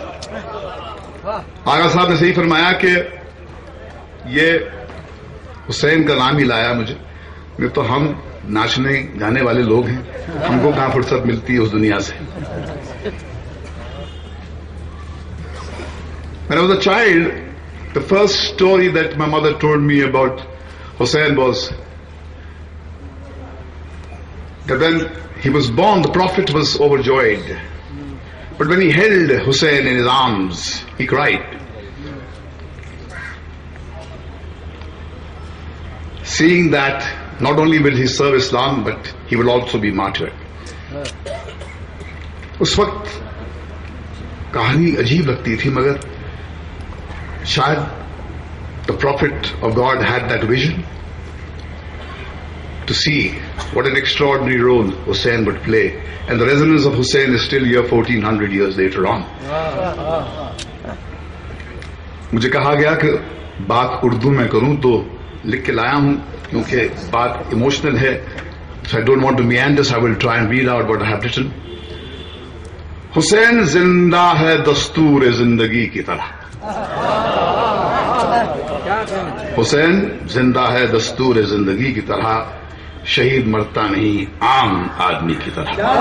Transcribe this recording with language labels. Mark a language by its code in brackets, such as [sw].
[ur] آغا صاحب نے صحیح فرمایا کہ یہ حسین کا نام ہی لایا مجھے. نہیں تو ہم ناچنے گانے والے لوگ ہیں، ہم کو کہاں فرصت ملتی ہے اس دنیا سے. [en] When I was a child, the first story that my mother told me about Hussein was that when he was born, the Prophet was overjoyed. But when he held Hussein in his arms, he cried. Seeing that not only will he serve Islam, but he will also be martyred. [ur] اس وقت کہانی عجیب لگتی تھی، مگر شاید [en] the Prophet of God had that vision to see what an extraordinary role Hussein would play, and the resonance of Hussein is still here 1400 years later on. [ur] مجھے کہا گیا کہ بات اردو میں کروں تو لکھ کے لایا ہوں کیونکہ بات ایموشنل ہے. [en] So I don't want to meander, so I will try and read out what I have written. [ur] حسین زندہ ہے دستور زندگی کی طرح. حسین زندہ ہے دستور زندگی کی طرح، شہید مرتا نہیں عام آدمی کی طرح.